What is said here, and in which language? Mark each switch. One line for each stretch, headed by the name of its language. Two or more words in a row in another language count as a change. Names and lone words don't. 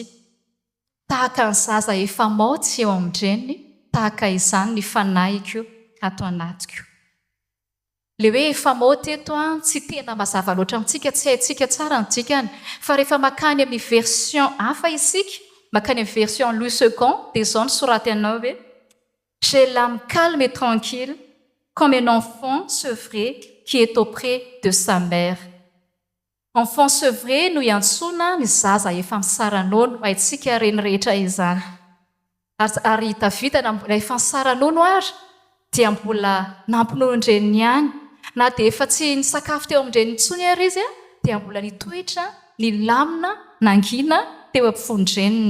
Malagasy: Tahaka ny zaza efa maotsy eo amin'ny-dreniny, tahaka izany ny fanahiko ato anatiko. Le hoe efa maoty eto tsy tena mazava loatra amintsika, tsy haintsika tsara ny dikany, fa rehefa makany amin'ny version hafa isika, makany amin'ny version Louis II dia izao ny soratana hoe
French: j'ai l'âme calme et tranquille comme un enfant sevré qui est auprès de sa mère. Enfant sevré
Malagasy: no iantsona ny zaza efa misaranono, haintsika reny rehetra izany. Ary Davida efa misaranono ary dia mbola nampinonon-dreniny ihany, na dia efa tsy nisakafo teo amin'ny-dreniny intsony ary izy dia mbola nitoetra ny lamina nangina teo ampovoan-dreniny.